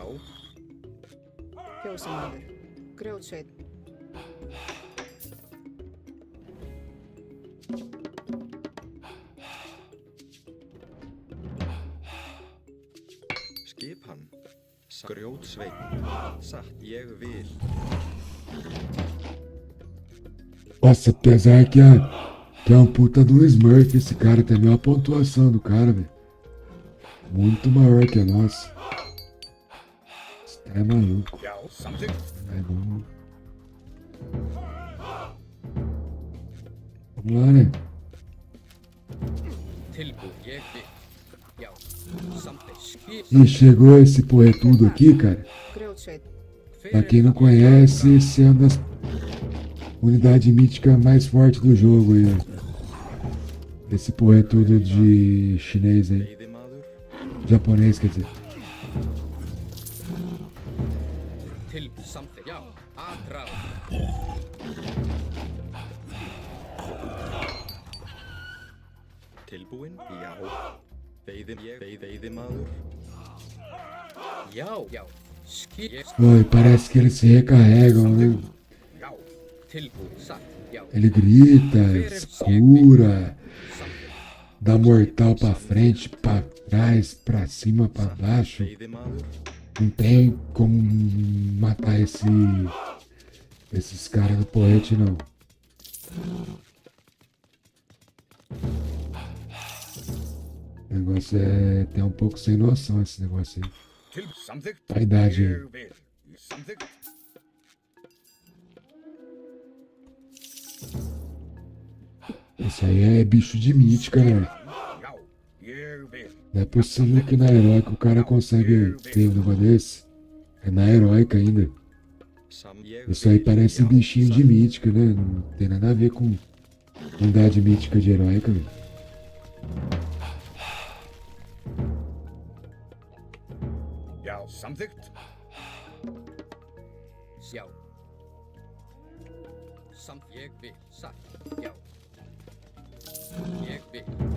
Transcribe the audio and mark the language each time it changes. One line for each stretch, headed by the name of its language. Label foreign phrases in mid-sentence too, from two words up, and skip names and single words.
Icelandic: Fjósamaður. Grjótsveit. Skipan. Grjótsveit. Satt. Ég vil.
Portuguese: Nossa, apesar que é um puta do Smurf, esse cara também, a pontuação do cara, velho. Muito maior que a nossa. Esse cara é maluco.
Icelandic: Já. Samþykkt.
Portuguese: Vai, vamos. Vamos lá, né?
Icelandic: Tilbúin, ég vil. Já. Samþykkt. Skip.
Portuguese: E chegou esse porretudo aqui, cara.
Icelandic: Grjótsveit. Hver
Portuguese: Pra
Icelandic: er
Portuguese: quem não
Icelandic: þar?
Portuguese: conhece, esse é uma das unidades míticas mais fortes do jogo aí, ó. Esse porretudo de chinês aí.
Icelandic: Veiðimaður.
Portuguese: Japonês, quer dizer.
Icelandic: Tilbúin, samþykkt. Já. Aðráð. Tilbúin. Já. Veiðimaður. Já. Já. Skip. Ég.
Portuguese: Oi, parece que eles se recarregam, né?
Icelandic: Já. Tilbúin, satt. Já.
Portuguese: Ele grita, escura,
Icelandic: Samþykkt.
Portuguese: dá mortal pra frente, pra trás, pra cima, pra baixo.
Icelandic: Veiðimaður.
Portuguese: Não tem como matar esses caras do porrete, não. O negócio é até um pouco sem noção, esse negócio aí.
Icelandic: Samþykkt.
Portuguese: A idade aí.
Icelandic: Ég vil. Samþykkt.
Portuguese: Esse aí é bicho de mítica, né?
Icelandic: Já. Ég vil.
Portuguese: Não é possível que na heróica o cara consegue ter um negócio desse. É na heróica ainda. Isso aí parece bichinho de mítica, né? Não tem nada a ver com unidade mítica de heróica, velho.
Icelandic: Já. Samþykkt. Já. Samt ég vil. Satt. Já. Ég vil.